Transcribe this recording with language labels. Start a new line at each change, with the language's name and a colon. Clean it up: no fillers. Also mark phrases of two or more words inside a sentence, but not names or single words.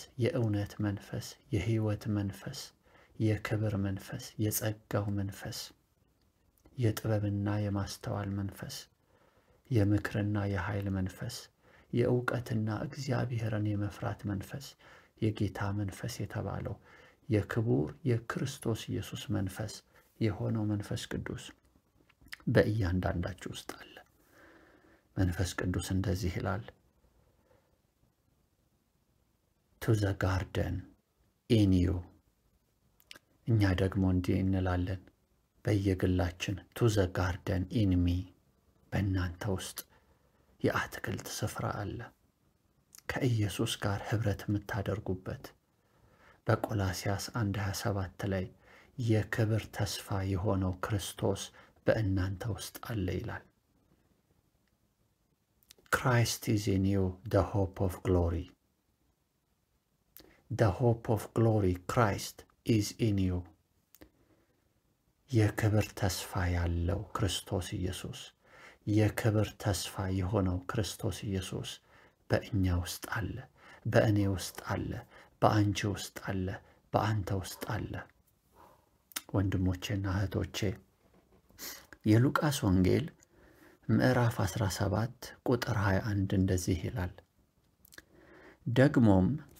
Amharic: የእውነት መንፈስ፣ የሕይወት መንፈስ፣ የክብር መንፈስ፣ የጸጋው መንፈስ፣ የጥበብና የማስተዋል መንፈስ፣ የምክርና የኃይል መንፈስ፣ የእውቀትና እግዚአብሔርን የመፍራት መንፈስ፣ የጌታ መንፈስ የተባለው የክቡር የክርስቶስ ኢየሱስ መንፈስ የሆነው መንፈስ ቅዱስ በእያንዳንዳችሁ ውስጥ አለ። መንፈስ ቅዱስ እንደዚህ ይላል፣
English: to the garden in you።
Amharic: እኛ ደግሞ እንዲህ እንላለን በየግላችን
English: to the garden in me።
Amharic: በእናንተ ውስጥ የአትክልት ስፍራ አለ፣ ከኢየሱስ ጋር ኅብረት የምታደርጉበት። በቆላስያስ 1:27 ላይ የክብር ተስፋ የሆነው ክርስቶስ በእናንተ ውስጥ አለ ይላል።
English: Christ is in you, the hope of glory. The hope of glory, Christ is in you.
Amharic: የክብር ተስፋ ያለው ክርስቶስ ኢየሱስ፣ የክብር ተስፋ የሆነው ክርስቶስ ኢየሱስ በእኛ ውስጥ አለ፣ በእኔ ውስጥ አለ፣ በአንቺ ውስጥ አለ፣ በአንተ ውስጥ አለ። ወንድሞቼና እህቶቼ የሉቃስ ወንጌል ምዕራፍ 17 ቁጥር 21 እንደዚህ ይላል፣ ደግሞም